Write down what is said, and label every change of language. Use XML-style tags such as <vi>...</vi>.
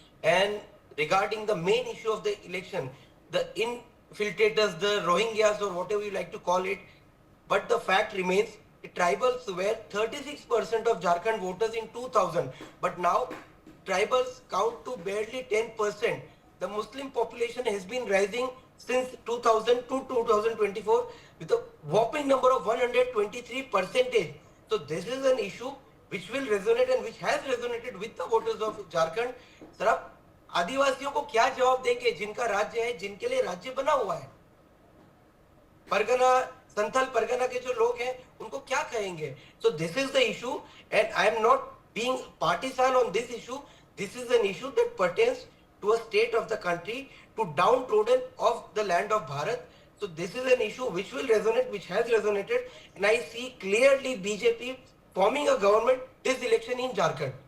<en>And regarding the main issue of the election, the infiltrators, the Rohingyas or whatever you like to call it, but the fact remains, the tribals were 36% of Jharkhand voters in 2000, but now tribals count to barely 10%. The Muslim population has been rising since 2000 to 2024 with a whopping number of 123%. So this is an issue which will resonate and which has resonated with the voters of Jharkhand.</en> <hi>Sir आप आदिवासियों को क्या जवाब देंगे जिनका राज्य है, जिनके लिए राज्य बना हुआ है? परगना, संथाल परगना के जो लोग हैं उनको क्या कहेंगे?</hi> <en>So this is the issue, and I am not being partisan on this issue. This is an issue that pertains to a state of the country, to downtrodden of the land of Bharat. So this is an issue which will resonate, which has resonated, and I see clearly BJP forming a government this election in Jharkhand.</en>